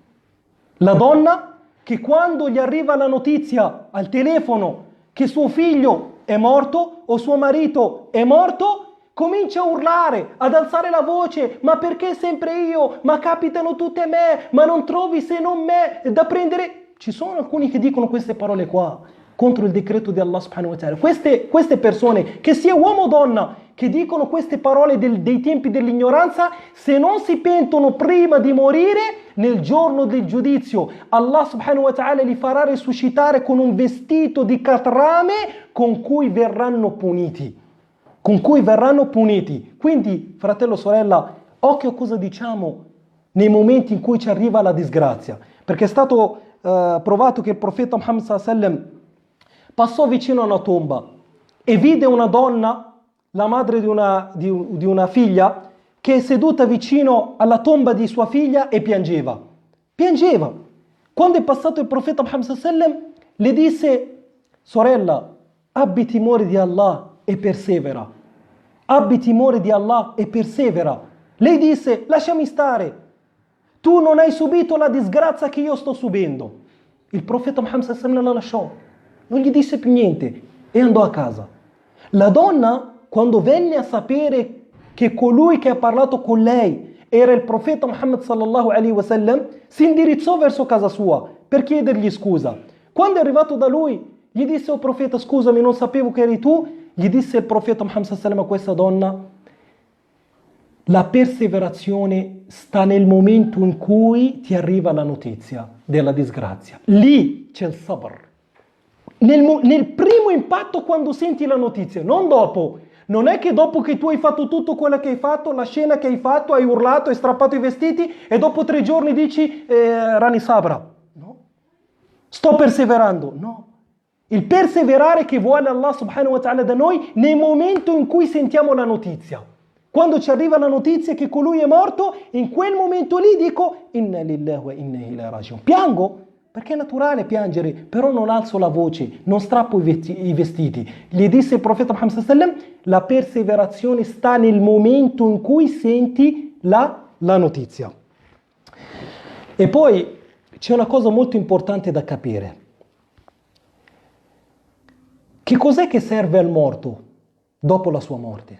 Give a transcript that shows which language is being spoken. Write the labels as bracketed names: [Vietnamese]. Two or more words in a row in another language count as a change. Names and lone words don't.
[Italian] La donna che quando gli arriva la notizia al telefono che suo figlio è morto o suo marito è morto, comincia a urlare, ad alzare la voce, ma perché sempre io? Ma capitano tutte a me, ma non trovi se non me da prendere? Ci sono alcuni che dicono queste parole qua contro il decreto di Allah [Arabic] سبحانه وتعالى. [Italian] Queste persone, che sia uomo o donna, che dicono queste parole dei tempi dell'ignoranza, se non si pentono prima di morire, nel giorno del giudizio, Allah [Arabic] سبحانه وتعالى [Italian] li farà risuscitare con un vestito di catrame con cui verranno puniti. Quindi, fratello, sorella, occhio a cosa diciamo nei momenti in cui ci arriva la disgrazia, perché è stato provato che il profeta Muhammad [Arabic] صلى الله عليه وسلم [Italian] passò vicino a una tomba e vide una donna, la madre di una figlia, che è seduta vicino alla tomba di sua figlia e piangeva. Quando è passato il profeta Muhammad [Arabic] صلى الله عليه وسلم, [Italian] le disse: sorella, abbi timore di Allah e persevera. Abbi timore di Allah e persevera. Lei disse: lasciami stare, tu non hai subito la disgrazia che io sto subendo. Il profeta Muhammad [Arabic] صلى الله عليه وسلم [Italian] la lasciò, non gli disse più niente e andò a casa. La donna, quando venne a sapere che colui che ha parlato con lei era il profeta Muhammad [Arabic] صلى الله عليه وسلم, [Italian] si indirizzò verso casa sua per chiedergli scusa. Quando è arrivato da lui, gli disse: oh profeta, scusami, non sapevo che eri tu. Gli disse il profeta Muhammad [Arabic] صلى الله عليه وسلم [Italian] a questa donna: la perseverazione sta nel momento in cui ti arriva la notizia della disgrazia. Lì c'è il sabr. Nel primo impatto, quando senti la notizia, non dopo. Non è che dopo che tu hai fatto tutto quello che hai fatto, la scena che hai fatto, hai urlato, hai strappato i vestiti e dopo 3 giorni dici [Arabic] راني صابرة. [Italian] No. Sto perseverando. No. Il perseverare che vuole Allah [Arabic] سبحانه وتعالى [Italian] da noi nel momento in cui sentiamo la notizia. Quando ci arriva la notizia che colui è morto, in quel momento lì dico: [Arabic] إنا لله وإنا إليه راجعون. [Italian] Piango, perché è naturale piangere, però non alzo la voce, non strappo i vestiti. Gli disse il profeta Muhammad [Arabic] صلى الله عليه وسلم: [Italian] la perseverazione sta nel momento in cui senti la notizia. E poi c'è una cosa molto importante da capire. Che cos'è che serve al morto dopo la sua morte?